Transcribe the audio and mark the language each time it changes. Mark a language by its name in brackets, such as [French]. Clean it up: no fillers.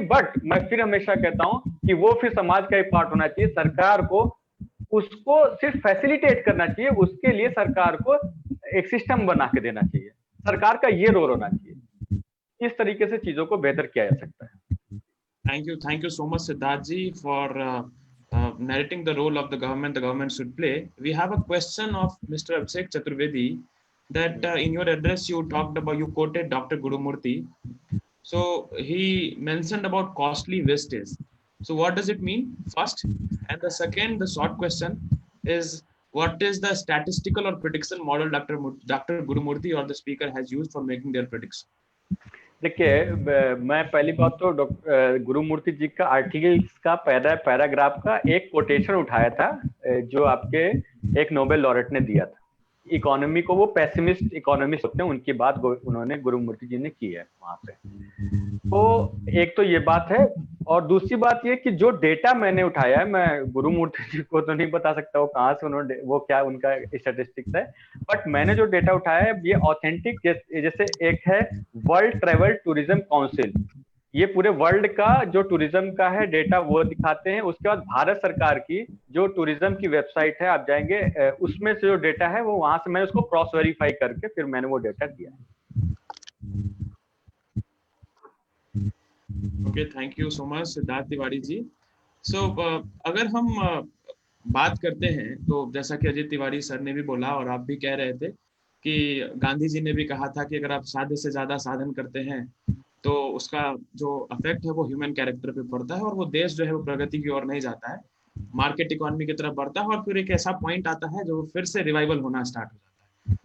[Hindi] But मैं फिर हमेशा कहता हूं कि वो फिर समाज का एक पार्ट होना चाहिए। सरकार को उसको सिर्फ फैसिलिटेट करना चाहिए, उसके लिए सरकार को एक सिस्टम बना के देना चाहिए। सरकार का ये रोल होना चाहिए। इस तरीके से चीजों को बेहतर किया जा सकता है। [English] Thank you so much, Siddharth ji, for narrating the role of the government should play. We have a question of Mr. Abhishek Chaturvedi, that in your address you quoted Dr. Gurumurthy. So he mentioned about costly wastage. So what does it mean, first? And the second, the short question is, what is the statistical or prediction model Dr. Gurumurthy or the speaker has used for making their prediction? [Hindi] देखिए, मैं पहली बात तो गुरुमूर्ति जी का articles का paragraph का एक quotation उठाया था जो आपके एक नोबेल लॉरेट ने दिया था। इकोनॉमी को, वो पेसिमिस्ट इकोनॉमिस्ट होते हैं, उनकी बात उन्होंने गुरुमूर्ति जी ने की है वहां पे। तो एक तो ये बात है, और दूसरी बात ये कि जो डेटा मैंने उठाया है, मैं गुरुमूर्ति जी को तो नहीं बता सकता वो कहाँ से उन्होंने, वो क्या उनका स्टैटिस्टिक्स है, बट मैंने जो डेटा उठाया है ये ऑथेंटिक। जैसे एक है वर्ल्ड ट्रेवल टूरिज्म काउंसिल, ये पूरे वर्ल्ड का जो टूरिज्म का है डेटा वो दिखाते हैं। उसके बाद भारत सरकार की जो टूरिज्म की वेबसाइट है, आप जाएंगे, उसमें से जो डेटा है वो वहां से मैंने उसको क्रॉस वेरीफाई करके फिर मैंने वो डेटा दिया है। [English] Okay, thank you so much, Siddharth Tiwari ji. [Hindi] So अगर हम बात करते हैं तो जैसा कि अजय तिवारी सर ने भी बोला और आप भी कह रहे थे कि गांधी जी ने भी कहा था कि अगर आप साधे से ज्यादा साधन करते हैं तो उसका जो इफेक्ट है वो ह्यूमन कैरेक्टर पे पड़ता है और वो देश जो है वो प्रगति की ओर नहीं जाता है, मार्केट इकोनॉमी की तरफ बढ़ता है और फिर एक ऐसा पॉइंट आता है जो फिर से रिवाइवल होना स्टार्ट हो जाता है।